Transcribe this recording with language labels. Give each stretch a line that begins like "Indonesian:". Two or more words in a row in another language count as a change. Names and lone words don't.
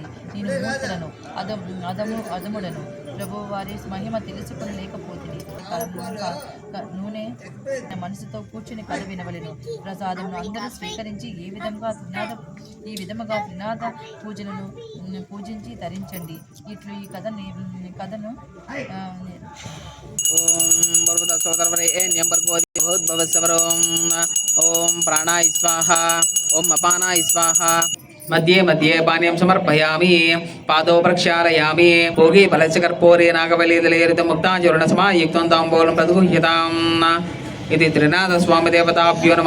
Telugu: నేను మూర్ఖులను అదముడను ప్రభు వారి మహిమ తెలుసుకొనలేకపోతుంది. నూనె మనసుతో కూర్చుని కథ వినవలెను. ప్రసాదమును అందరూ స్వీకరించి ఈ విధముగా త్రినాథ పూజలను పూజించి తరించండి. ఇట్లు ఈ కథను
Sanskrit: ओम प्राणाय स्वाहा ओम अपानाय स्वाहा मध्ये मध्ये पानीयं समर्पयामि पादौ प्रक्षालयामि भोगे फलस्य कर्पूरे नागबलिदलेरितं मुक्ताञ्जरुणसमायुक्तं ताम्बूलं प्रदुह्यताम् इति त्रिनाथ स्वामी देवताभ्यो नमः।